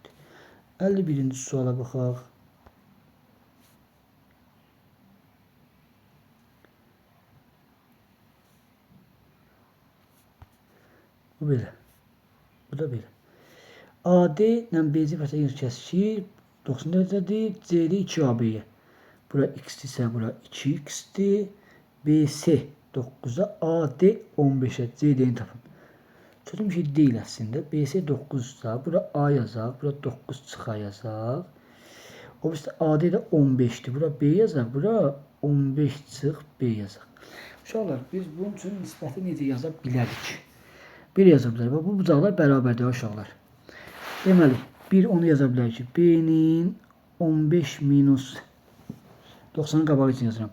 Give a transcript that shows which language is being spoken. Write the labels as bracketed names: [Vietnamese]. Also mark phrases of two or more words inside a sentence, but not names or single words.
[Azerbaijani] 51-ci suala baxaq. Bu belə. Bu da belə. AD ilə BC parçası kəsişir. 90 dərəcədir. CD 2AB'yə. Bura x ise bura 2x'dir. BC 9'a AD 15'e CD'ni tapın. [Turkish] Çözüm bir şey değil aslında. [Azerbaijani] BC 9'da bura A yazaq. Bura 9 çıxa yazaq. O birisi AD də 15'dir. Bura B yazaq. Bura 15 çıx B yazaq. Uşaqlar, biz bunun üçün nisbəti necə yaza bilərik? Bir yaza bilərik. Bu bucaqlar bərabərdir uşaqlar. Deməli, bir onu yaza bilərik ki, B-nin 15 minus 90'ın qabağı üçün yazıram.